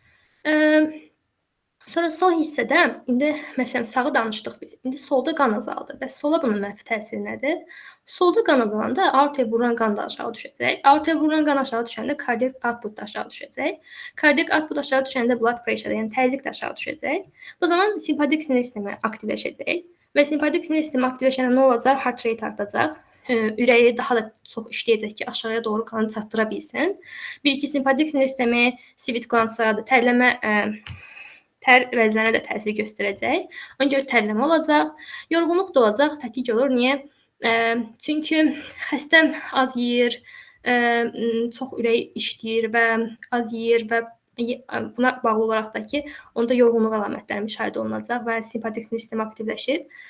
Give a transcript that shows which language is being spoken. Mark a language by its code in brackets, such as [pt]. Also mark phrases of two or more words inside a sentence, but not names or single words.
[az] Sonra sol hissədə indi məsələn sağı danışdıq biz. İndi solda qan azaldı. Bəs sola bunun mənfi təsiri nədir? Solda qan azalanda aortaya vurulan qan da aşağı düşəcək. Aortaya vurulan qan aşağı düşəndə [en] kardiak output [az] da aşağı düşəcək. [en] Kardiak output [az] aşağı düşəndə [en] blood pressure, [az] yəni təzyiq də aşağı düşəcək. Bu zaman simpatik sinir sistemi aktivləşəcək və simpatik sinir sistemi aktivləşəndə nə olacaq? [en] Heart rate [az] artacaq. Ürəyi daha da çox işləyəcək ki, aşağıya doğru qanı çatdıra bilsin. Bir-iki simpatik sinir sistemi [en] sweat glandslara [az] da tər vəzlərinə də təsir göstərəcək. Ona görə tərləmə olacaq, yorğunluq da olacaq, fatiq olur. Niyə? Çünki xəstə az yeyir, çox ürək işləyir və az yeyir və buna bağlı olaraq da ki, onda yorğunluq əlamətləri müşahidə olunacaq və simpatik sinir sistemi aktivləşir.